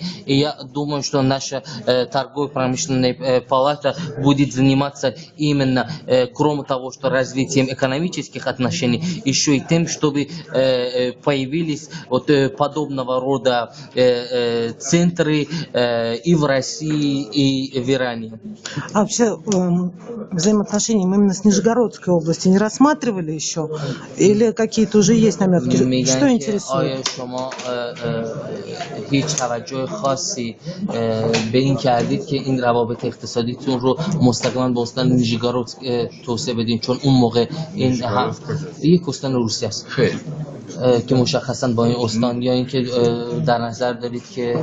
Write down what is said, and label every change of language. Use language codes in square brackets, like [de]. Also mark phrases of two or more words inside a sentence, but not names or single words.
[ru] И я думаю, что наша торгово-промышленная палата будет заниматься именно, кроме того, что развитием экономических отношений, еще и тем, чтобы появились вот подобного рода центры и в России, и в Иране. А вообще взаимоотношения именно с Нижегородской областью не рассматривали еще? Или какие-то уже есть наметки? Что интересует? [fa] شما هیچ توجه خاصی به این کردید که این روابط اقتصادیتون رو مستقیما با استان نیژگورودسک توسعه بدین؟ چون اون موقع این یک استان روسیه است که مشخصا با این استان، یا اینکه در نظر دارید که